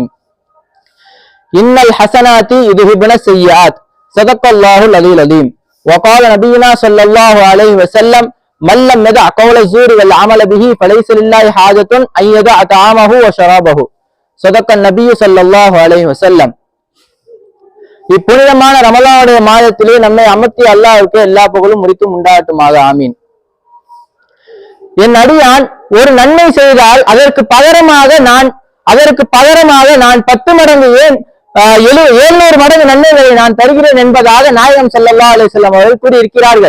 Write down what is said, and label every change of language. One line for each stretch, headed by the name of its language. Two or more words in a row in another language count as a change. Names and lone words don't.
Arabic: إن الحسنات يذهبن السيئات صدق الله العلي العظيم. وقال نبينا صلى الله عليه وسلم من لم يدع قول الزور والعمل به فليس لله حاجة أن يدع طعامه وشرابه. صدق النبي صلى الله عليه وسلم.
Tamil: இப்புனிதமான ரமலானுடைய மாதத்திலே நம்மை அமர்த்தி அல்லாஹ்வுக்கு எல்லா புகழும் முறித்தும் உண்டாகட்டுமாக. ஆமீன். என் அடியான் ஒரு நன்மை செய்தால் அதற்கு பகரமாக நான் 10 மடங்கு ஏன் 700 மடங்கு நன்மைகளை நான் தருகிறேன் என்பதாக நாயகம்
Arabic: صلى الله عليه وسلم
Tamil: அவர்கள் கூறியிருக்கிறார்கள்.